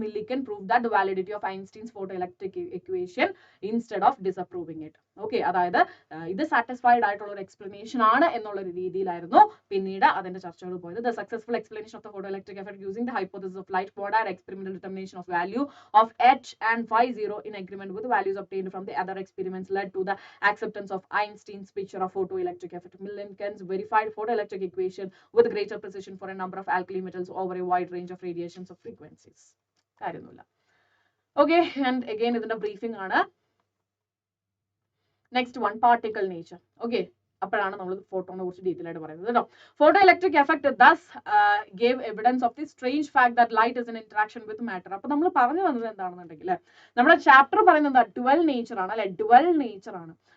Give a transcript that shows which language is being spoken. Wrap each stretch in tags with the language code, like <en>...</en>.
<en>Millikan proved that the validity of Einstein's photoelectric equation instead of disapproving it.</en> <ml>Okay, അതായത് ഇത് satisfied ആയിട്ടുള്ള ഒരു explanation ആണ് എന്നുള്ള ഒരു രീതിയിലായിരുന്നു പിന്നീട് അതിന്റെ ചർച്ചകൾ പോയത്.</ml> <en>The successful explanation of the photoelectric effect using the hypothesis of light quanta and experimental determination of value of h and phi 0 in agreement with the values obtained from the other experiments led to the acceptance of Einstein's picture of photoelectric effect. Millikan's verified photoelectric equation with greater precision for a number of alkali metals over a wide range of radiations of frequencies.</en> <ml>കാര്യമൊന്നുമില്ല.</ml> <en>okay, and again</en> <ml>ഇതിന്റെ briefing ആണ്.</ml> <en>Next one, particle nature. Okay,</en> <ml>അപ്പോഴാണ് നമ്മൾ ഫോട്ടോനെ കുറിച്ച് detail ആയിട്ട് പറയുന്നത് കേട്ടോ.</ml> <en>Photo electric effect thus gave evidence of the strange fact that light is in interaction with matter.</en> <ml>അപ്പൊ നമ്മൾ പറഞ്ഞു വന്നത് എന്താണെന്നുണ്ടെങ്കിൽ നമ്മുടെ ചാപ്റ്റർ പറയുന്നത് എന്താ, ഡുവൽ നേച്ചർ ആണ് അല്ലെ, ഡുവൽ നേച്ചർ ആണ്.</ml>